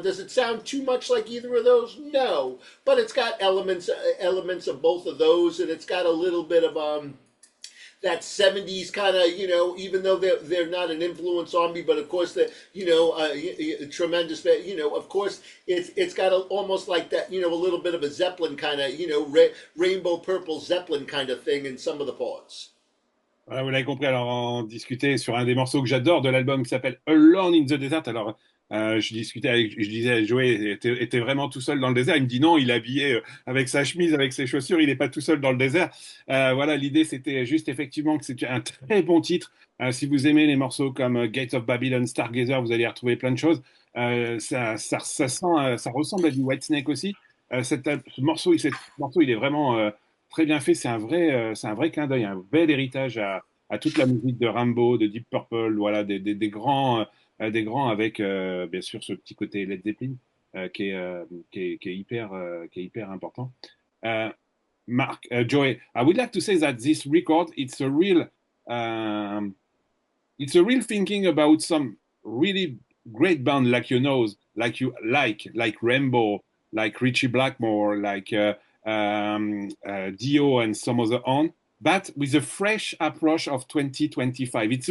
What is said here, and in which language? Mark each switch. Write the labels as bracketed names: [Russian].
[English] Does it sound too much like either of those? No, but it's got elements of both of those, and it's got a little bit of that '70s kind of, you know, even though they're not an influence on me, but of course the, you know, tremendous, you know, of course it's got almost like that, you know, a little bit of a Zeppelin kind of, you know, rainbow purple Zeppelin kind of thing in some of the parts. [French] Voilà, vous l'avez compris, alors on discutait sur un des morceaux que j'adore de l'album qui s'appelle Alone in the Desert. Alors je disais à Joey, était vraiment tout seul dans le désert. Il me dit non, il est habillé avec sa chemise, avec ses chaussures, il n'est pas tout seul dans le désert. Voilà, l'idée c'était juste effectivement que c'est un très bon titre. Si vous aimez les morceaux comme Gates of Babylon, Stargazer, vous allez y retrouver plein de choses. Ça sent, ça ressemble à du Whitesnake aussi. Ce morceau, il est vraiment très bien fait. C'est un vrai clin d'œil, un bel héritage à toute la musique de Rambo, de Deep Purple, voilà, des grands avec bien sûr ce petit côté Led Zeppelin qui est hyper important. [English] Uh, Mark, Joey, I would like to say that this record um, it's a real thinking about some really great band like Rainbow, like Ritchie Blackmore, like Dio and some other on, but with a fresh approach of 2025.